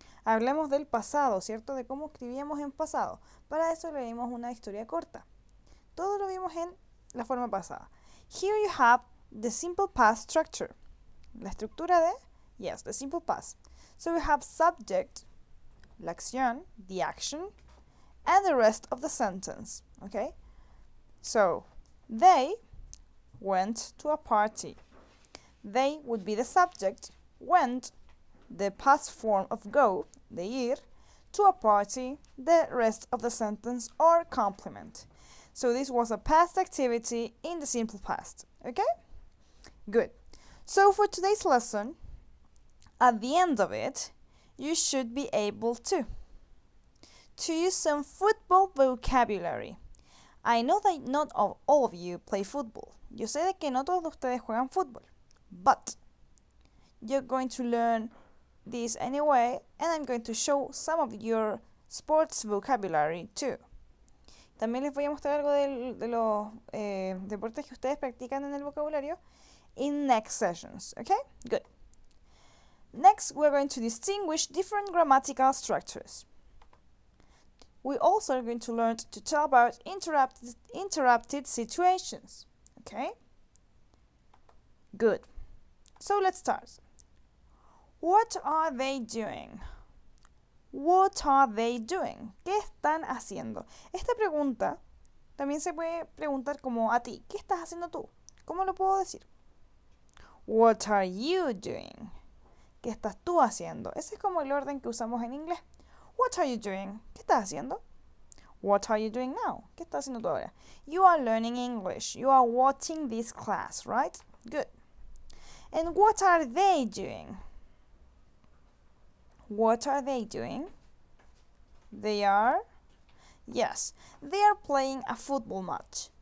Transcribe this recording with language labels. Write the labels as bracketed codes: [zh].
[es] Hablemos del pasado, ¿cierto? De cómo escribíamos en pasado. Para eso leímos una historia corta. Todo lo vimos en la forma pasada. [en] Here you have the simple past structure. [es] La estructura de, [en] yes, the simple past. So we have subject, la acción, the action, and the rest of the sentence, okay? So, they went to a party. They would be the subject, went, the past form of go, the ir, to a party, the rest of the sentence or complement. So this was a past activity in the simple past, okay? Good. So for today's lesson, at the end of it, you should be able to use some football vocabulary. I know that not all of you play football. [es] Yo sé de que no todos ustedes juegan fútbol, [en] but you're going to learn this anyway, and I'm going to show some of your sports vocabulary too. [es] También les voy a mostrar algo de los deportes que ustedes practican en el vocabulario [en] in next sessions, okay? Good. Next, we're going to distinguish different grammatical structures. We also are going to learn to talk about interrupted situations, okay? Good. So let's start. What are they doing? What are they doing? [es] ¿Qué están haciendo? Esta pregunta también se puede preguntar como a ti. ¿Qué estás haciendo tú? ¿Cómo lo puedo decir? [en] What are you doing? [es] ¿Qué estás tú haciendo? Ese es como el orden que usamos en inglés. [en] What are you doing? [es] ¿Qué estás haciendo? [en] What are you doing now? [es] ¿Qué estás haciendo tú ahora? [en] You are learning English. You are watching this class, right? Good. And what are they doing? What are they doing? They are, yes, they are playing a football match.